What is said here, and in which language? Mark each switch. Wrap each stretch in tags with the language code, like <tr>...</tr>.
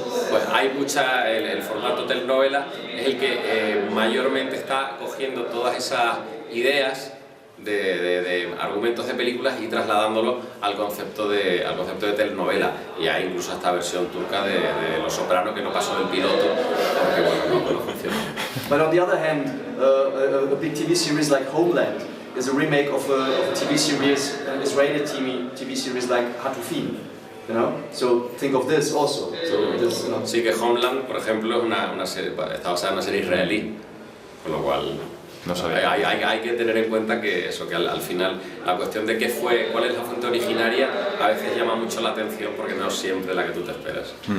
<es>Pues hay el formato telenovela es el que mayormente está cogiendo todas esas ideas de argumentos de películas y trasladándolo al concepto de telenovela. Y hay incluso esta versión turca de Los Sopranos que no pasó del piloto, porque bueno, no funciona.</es> <en>But on the other hand, a big TV series like Homeland is a remake of a TV series, an Israeli TV series like Hatufim. You know? So think of this also. So this, you know.</en> <es>Sí, que Homeland, por ejemplo, es una serie, está basada en una serie israelí, con lo cual no sabía. Hay que tener en cuenta que eso, que al final la cuestión de cuál es la fuente originaria, a veces llama mucho la atención porque no es siempre la que tú te esperas.</es>